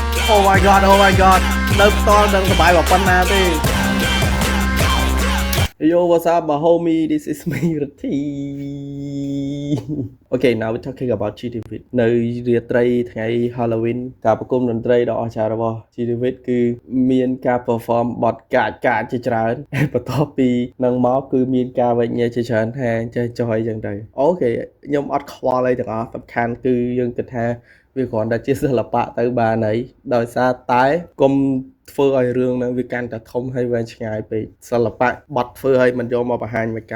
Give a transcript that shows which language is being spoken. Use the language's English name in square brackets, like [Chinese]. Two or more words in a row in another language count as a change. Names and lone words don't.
[English] Oh my god, oh my god. [Khmer] នៅផ្ទាល់នឹងសបាយប៉ុណ្ណាទេ [English] Yo, what's up, my homie? This is me, Rati. Okay, now we're talking about GTV. [Khmer] នៅរាត្រីថ្ងៃ Halloween ការប្រគំតន្ត្រីដ៏អស្ចារ្យរបស់ GTV គឺមានការ perform បទកាចជាច្រើនបន្ទាប់ពីនឹងមកគឺមានការវិញ្ញាជាច្រើនថាចេះចុះអីចឹងទៅអូខេខ្ញុំអត់ខ្វល់អីទាំងអស់សំខាន់ គឺយើងគិតថាវាគ្រាន់តែជាសិល្បៈទៅបានហើយដោយសារតែគុំធ្វើឲ្យរឿងហ្នឹងវាកាន់តែធំហើយវែងឆ្ងាយពេកសិល្បៈបត់ធ្វើឲ្យមិនយកមកបង្ហាញមក